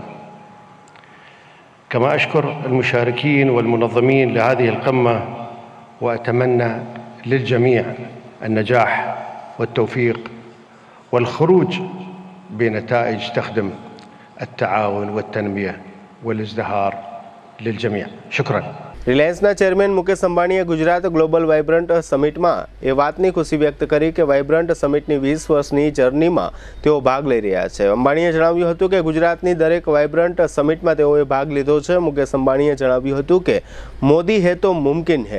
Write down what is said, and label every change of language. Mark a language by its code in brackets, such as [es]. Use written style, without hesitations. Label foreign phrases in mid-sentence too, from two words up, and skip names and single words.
[ar] كما أشكر المشاركين والمنظمين لهذه القمة وأتمنى للجميع النجاح والتوفيق والخروج بنتائج تخدم التعاون والتنمية والازدهار للجميع. شكرا. [gu] રિલાયન્સના ચેરમેન મુકેશ અંબાણીએ ગુજરાત ગ્લોબલ વાઇબ્રન્ટ સમિટમાં એ વાતની ખુશી વ્યક્ત કરી કે વાઇબ્રન્ટ સમિટની 20 વર્ષની જર્નીમાં તેઓ ભાગ લઈ રહ્યા છે. અંબાણીએ જણાવ્યું હતું કે ગુજરાતની દરેક વાઇબ્રન્ટ સમિટમાં તેઓએ ભાગ લીધો છે. મુકેશ અંબાણીએ જણાવ્યું હતું કે [hi] मोदी है तो मुमकिन है.